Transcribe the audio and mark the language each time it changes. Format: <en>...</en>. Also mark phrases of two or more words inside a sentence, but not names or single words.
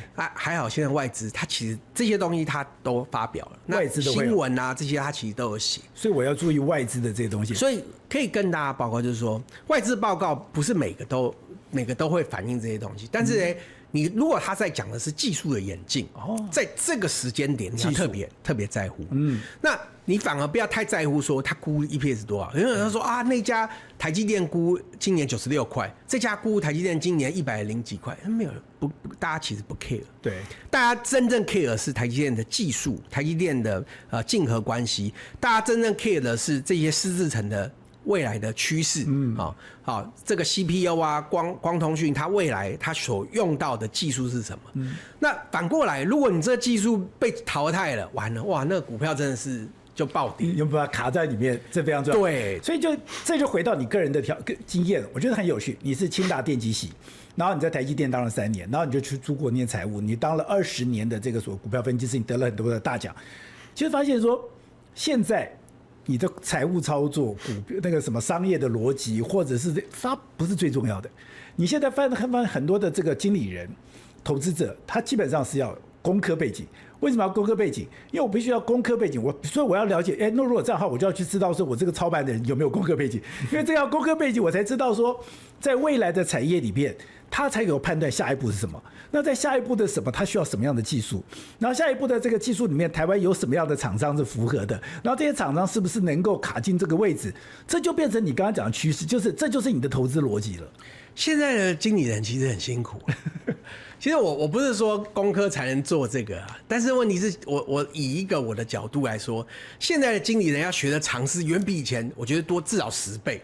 <zh>啊，還好现在外資，他其實這些東西他都發表了，那新聞啊這些他其實都有寫，所以我要注意外資的這些東西。所以可以跟大家報告，就是說外資報告不是每個都會反映這些東西，但是呢。你如果他在講的是技術的演進，在這個時間點你要特別在乎，那你反而不要太在乎說他估 EPS 多少，有人說啊那家台積電估今年96塊，這家估台積電今年100幾塊，沒有不，大家其實不 care， 对，大家真正 care 的是台積電的技術，台積電的競合關係，大家真正 care 的是這些施製程的未來的趨勢，好，這個 CPU 啊，光通訊，它未來它所用到的技術是什麼？那反過來，如果你這個技術被淘汰了，完了，哇，那個股票真的是就暴跌，有把它卡在裡面，這非常重要。對，所以這就回到你個人的經驗，我覺得很有趣。你是清大電機系，然後你在台積電當了3年，然後你就去出國念財務，你當了20年的這個所謂股票分析師，你得了很多的大獎。其實發現說，現在。你的財務操作、那個什麼商業的邏輯，或者是它不是最重要的。你現在翻很多的這個經理人、投資者，他基本上是要工科背景。為什麼要工科背景？因為我必須要工科背景，所以我要了解。那如果這樣的話，我就要去知道說我這個操盤的人有沒有工科背景，因為這樣工科背景，我才知道說，在未來的產業裡面，他才有判斷下一步是什麼。那在下一步的什麼，他需要什麼樣的技術？然後下一步的這個技術裡面，台灣有什麼樣的廠商是符合的？然後這些廠商是不是能夠卡進這個位置？這就變成你剛剛講的趨勢，這就是你的投資邏輯了。現在的經理人其實很辛苦。其實我不是說工科才能做這個啊，但是問題是我以一個我的角度來說，現在的經理人要學的常識遠比以前我覺得多至少10倍。</zh>